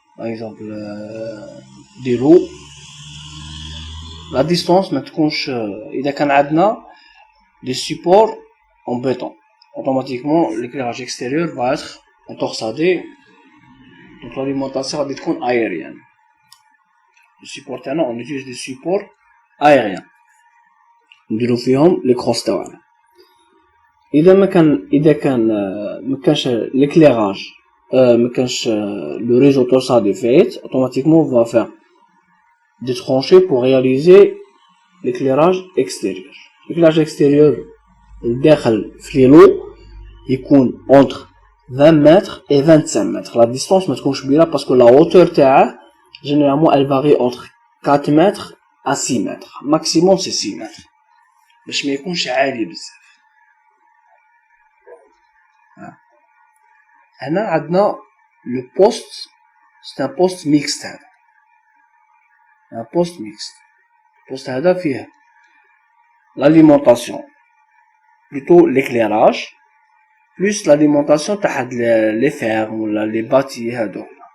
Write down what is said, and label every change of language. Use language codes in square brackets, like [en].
[fr] Par exemple, des lots. La distance, maintenant, il y a des supports en béton. Automatiquement, l'éclairage extérieur va être en torsadé. Donc l'alimentation va être aérienne. Les supports, on utilise des supports aériens. [ar] نديرو فيهم لي كروس تاعنا. اذا ما كانش [fr] l'éclairage [ar] ما كانش [fr] le réseau torsadé fait automatiquement on va faire des tranchées pour réaliser l'éclairage extérieur. L'éclairage extérieur [ar] الداخل في لو يكون [fr] entre 20 mètres et 25 mètres. La distance [ar] ما تكونش كبيره [fr] parce que la hauteur [ar] تاعه [fr] généralement elle varie entre 4 mètres à 6 mètres. Maximum c'est 6 mètres. [ar] باش ما يكونش عالي بزاف. [fr] هنا عندنا le poste, c'est un poste mixte [ar] هذا. [fr] Un poste mixte. Poste [ar] هذا فيه [fr] l'alimentation, plutôt l'éclairage, plus l'alimentation [ar] تاع [fr] les fermes ou les bâtis [ar] هذو.